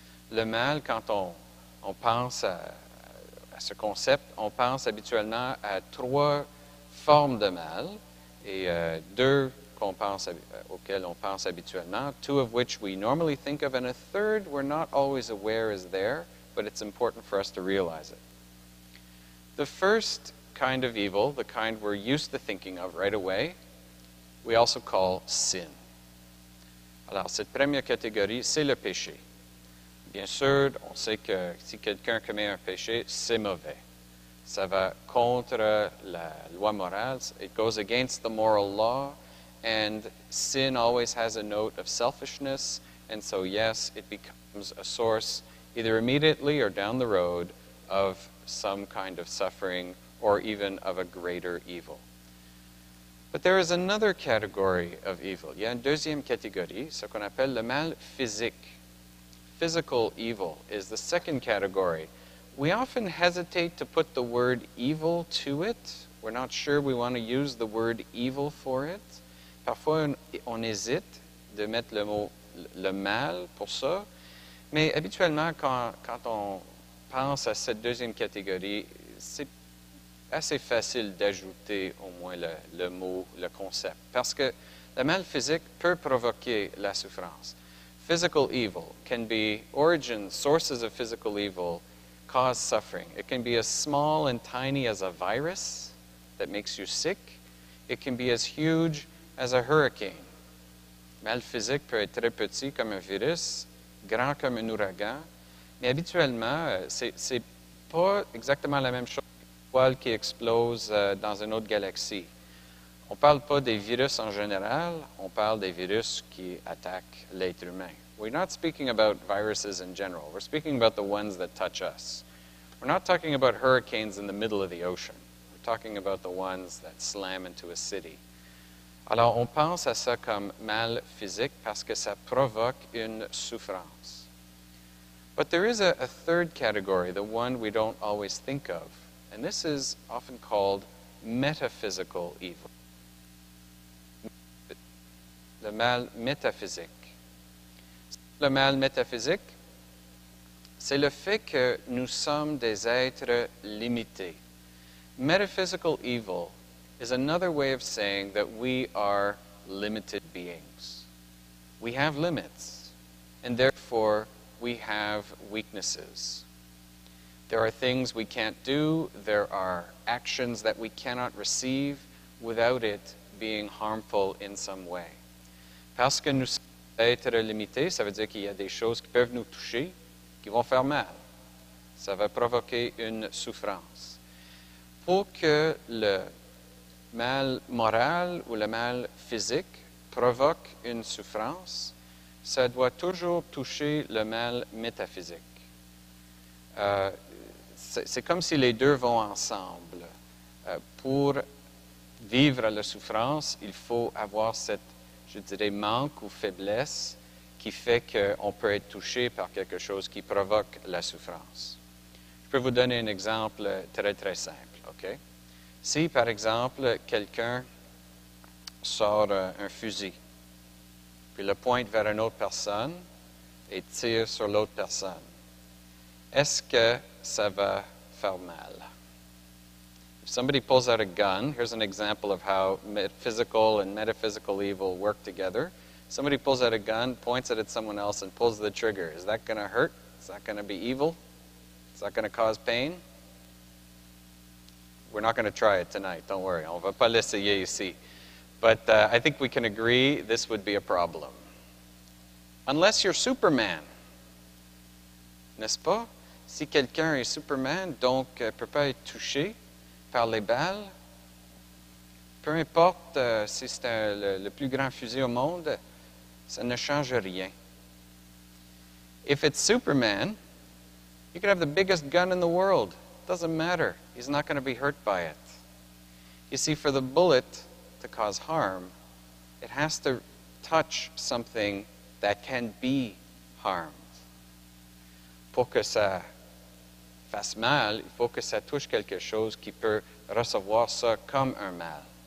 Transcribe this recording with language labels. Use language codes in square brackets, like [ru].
[fr] Le mal, quand on pense à ce concept, on pense habituellement [en] à trois formes de mal et deux auxquelles on pense habituellement, two of which we normally think of, and a third we're not always aware is there, but it's important for us to realize it. The first kind of evil, the kind we're used to thinking of right away, we also call sin. [fr] Alors, cette première catégorie, c'est le péché. Bien sûr, on sait que si quelqu'un commet un péché, c'est mauvais. Ça va contre la loi morale. [en] It goes against the moral law, and sin always has a note of selfishness, and so yes, it becomes a source, either immediately or down the road, of some kind of suffering or even of a greater evil. But there is another category of evil. [fr] Il y a une deuxième catégorie, ce qu'on appelle le mal physique. [en] Physical evil is the second category. We often hesitate to put the word evil to it. We're not sure we want to use the word evil for it. [fr] Parfois, on hésite de mettre le mot le mal pour ça. Mais habituellement, quand on pense à cette deuxième catégorie, c'est assez facile d'ajouter au moins le mot, le concept. Parce que le mal physique peut provoquer la souffrance. [en] Physical evil can be origins, sources of physical evil cause suffering. It can be as small and tiny as a virus that makes you sick. It can be as huge as a hurricane. [fr] Mal physique peut être très petit comme un virus, grand comme un ouragan, mais habituellement, c'est pas exactement la même chose qu'une étoile qui explose dans une autre galaxie. On ne parle pas des virus en général, on parle des virus qui attaquent l'être humain. [en] We're not speaking about viruses in general. We're speaking about the ones that touch us. We're not talking about hurricanes in the middle of the ocean. We're talking about the ones that slam into a city. [fr] Alors, on pense à ça comme mal physique parce que ça provoque une souffrance. [en] But there is a third category, the one we don't always think of, and this is often called metaphysical evil. [fr] Le mal métaphysique. Le mal métaphysique, c'est le fait que nous sommes des êtres limités. [en] metaphysical evil is another way of saying that we are limited beings. We have limits, and therefore we have weaknesses. There are things we can't do, there are actions that we cannot receive without it being harmful in some way. [fr] Parce que nous sommes êtres limités, ça veut dire qu'il y a des choses qui peuvent nous toucher, qui vont faire mal. Ça va provoquer une souffrance. Pour que le mal moral ou le mal physique provoque une souffrance, ça doit toujours toucher le mal métaphysique. C'est comme si les deux vont ensemble. Pour vivre la souffrance, il faut avoir cette, je dirais, manque ou faiblesse qui fait qu'on peut être touché par quelque chose qui provoque la souffrance. Je peux vous donner un exemple très, très simple, OK? Si, par exemple, quelqu'un sort un fusil, puis le pointe vers une autre personne et tire sur l'autre personne, est-ce que ça va faire mal? [en] If somebody pulls out a gun, here's an example of how physical and metaphysical evil work together. Somebody pulls out a gun, points it at someone else, and pulls the trigger. Is that going to hurt? Is that going to be evil? Is that going to cause pain? We're not going to try it tonight, don't worry. [fr] On va pas l'essayer ici. [en] But I think we can agree this would be a problem. Unless you're Superman. [fr] N'est-ce pas? Si quelqu'un est Superman, donc ne peut pas être touché par les balles, peu importe si c'est le plus grand fusil au monde, ça ne change rien. [en] If it's Superman, you could have the biggest gun in the world. It doesn't matter. He's not going to be hurt by it. You see, for the bullet to cause harm, it has to touch something that can be harmed. [fr] Pour que ça fasse mal, il faut que ça touche quelque chose qui peut recevoir ça comme un mal.